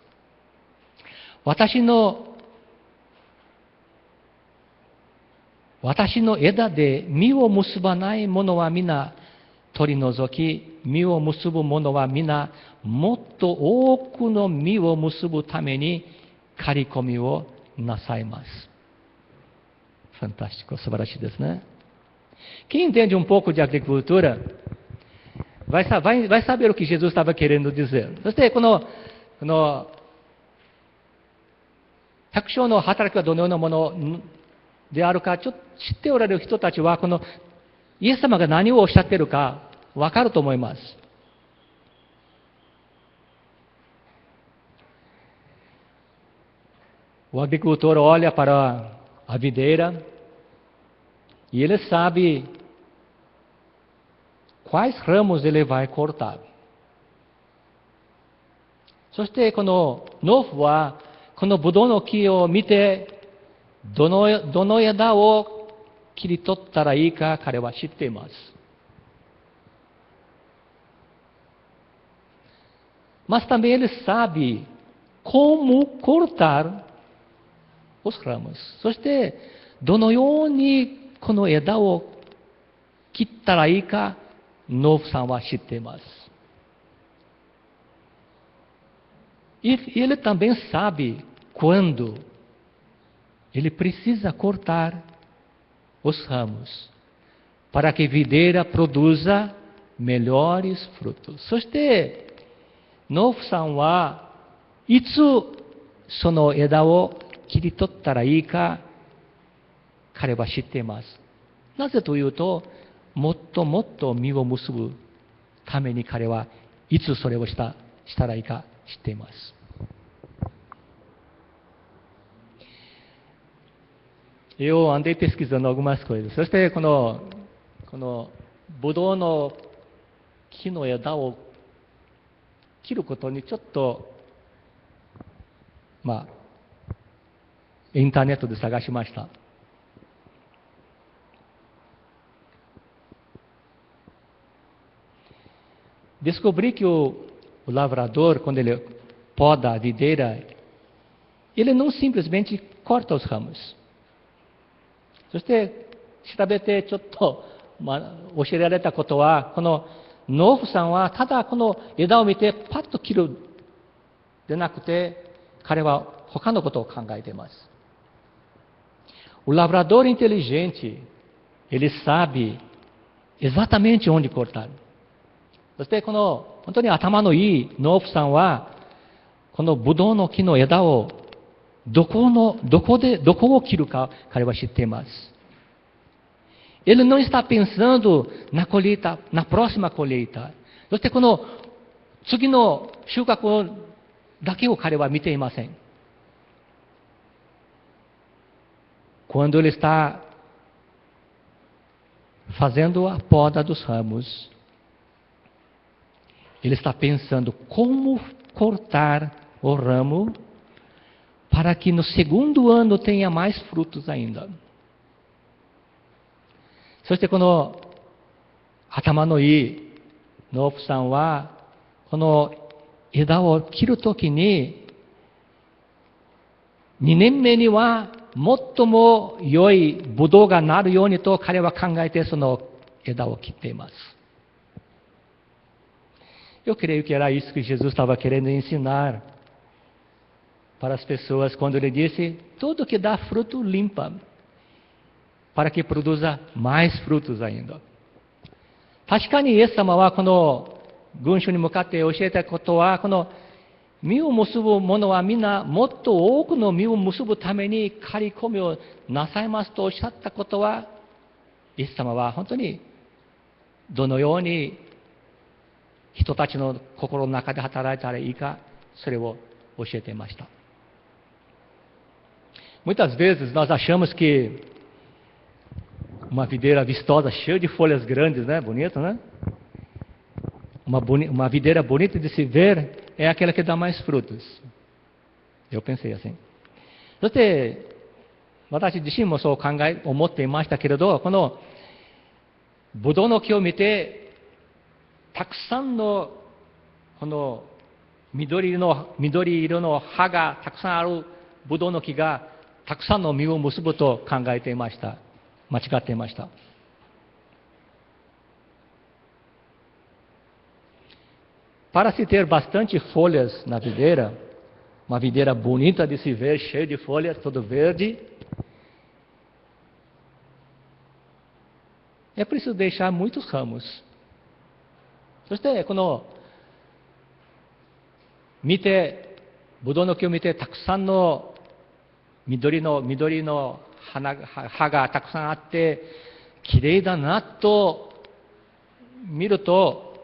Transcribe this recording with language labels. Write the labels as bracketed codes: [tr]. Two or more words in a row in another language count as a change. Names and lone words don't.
[ja] 私の枝で実を結ばないものは皆取り除き、実を結ぶものは皆もっと多くの実を結ぶために刈り込みをなさいます。 [pt] Fantástico, [ja] 素晴らしいですね。 [pt] Quem entende um pouco de agricultura vai saber o que Jesus estava querendo dizer. [ja] そしてこの百姓の働きはどのようなものであるか知っておられる人たちはこのイエス様が何をおっしゃっているかわかると思います。 [pt] O agricultor olha para a videira e ele sabe quais ramos ele vai cortar. [ja] そしてこの農夫はこのブドウの木を見てどの枝を切り取ったらいいか彼は知っています。 [pt] Mas também ele sabe como cortar os ramos. [ja] そしてどのようにこの枝を切ったらいいか農夫さんは知っています。 [pt] E ele também sabe quando ele precisa cortar os ramos para que a videira produza melhores frutos. [ja] そして農夫さんはいつその枝を切り取ったらいいか彼は知っています。なぜというと、もっともっと実を結ぶために彼はいつそれをしたらいいか知っています。 [pt] Eu andei pesquisando algumas coisas. [ja] そしてこのブドウの木の枝を切ることにちょっとインターネットで探しました。 [pt] Descobri que o lavrador, quando ele poda a videira, ele não simplesmente corta os ramos. [ja] そして調べてちょっと教えられたことは、この農夫さんはただこの枝を見てパッと切るでなくて、彼は他のことを考えています。 [pt] O lavrador inteligente, ele sabe exatamente onde cortar. [ja] そしてこの本当に頭のいい農夫さんは、このブドウの木の枝をどこを切るか彼は知っています。 [pt] Ele não está pensando na colheita, na próxima colheita. [ja] そしてこの次の収穫だけを彼は見ていません。 [pt] Quando ele está fazendo a poda dos ramos, ele está pensando como cortar o ramo para que no segundo ano tenha mais frutos ainda. [ja] そしてこの頭のいい農夫さんは、この枝を切るときに、2年目には最も良いブドウがなるようにと彼は考えてその枝を切っています。 [pt] Eu creio que era isso que Jesus estava querendo ensinar para as pessoas quando ele disse: tudo que dá fruto limpa, para que produza mais frutos ainda. [ja] 確かにイエス様はこの群衆に向かって教えたことは、この実を結ぶ者はみんなもっと多くの実を結ぶために刈り込みをなさいますとおっしゃったことは、イエス様は本当にどのように人たちの心の中で働いたらいいか、それを教えていました。 [pt] Muitas vezes nós achamos que uma videira vistosa, cheia de folhas grandes, né? Bonita, né? Uma videira bonita de se ver é aquela que dá mais frutos. Eu pensei assim. [ja] そして、私自身もそう思っていましたけれど、このブドウの木を見て、たくさんのこの緑色の葉がたくさんあるブドウの木がたくさんの実を結ぶと考えていました。間違っていました。 [pt] Para se ter bastante folhas na videira, uma videira bonita de se ver, cheia de folhas, todo verde, é preciso deixar muitos ramos. [ja] そしてこのブドウの木を見てたくさんの緑の葉がたくさんあってきれいだなと見ると、